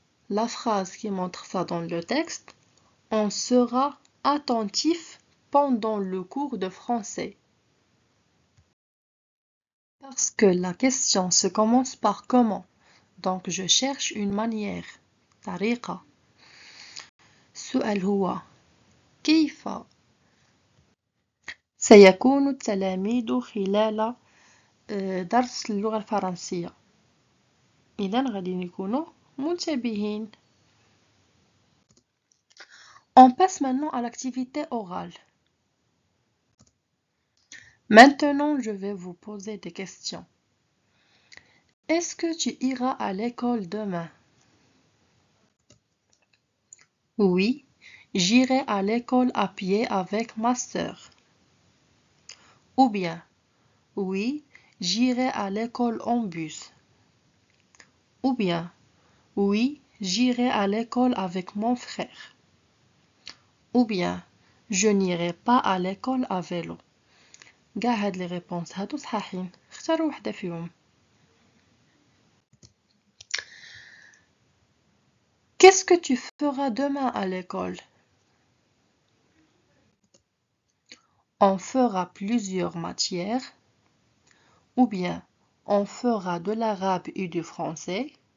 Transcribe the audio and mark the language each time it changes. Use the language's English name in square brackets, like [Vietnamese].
[French] La phrase qui montre ça dans le texte: on sera attentif pendant le cours de français. Parce que la question se commence par comment, donc je cherche une manière. [Arabic] طريقة. السؤال هو: كيف سيكون التلاميذ خلال درس اللغة الفرنسية؟ إذن غادي نكونوا منتبهين. [French] On passe maintenant à l'activité orale. Maintenant, je vais vous poser des questions. Est-ce que tu iras à l'école demain? Oui, j'irai à l'école à pied avec ma sœur. Ou bien, oui, j'irai à l'école en bus. Ou bien, oui, j'irai à l'école avec mon frère. Ou bien, je n'irai pas à l'école à vélo. [Arabic] كاع هاد لي ريبونس هادو صحاحين، اختاروا وحدة فيهم. [French] Qu'est-ce que tu feras demain à l'école? On fera plusieurs matières. Ou bien, on fera de l'arabe et du français.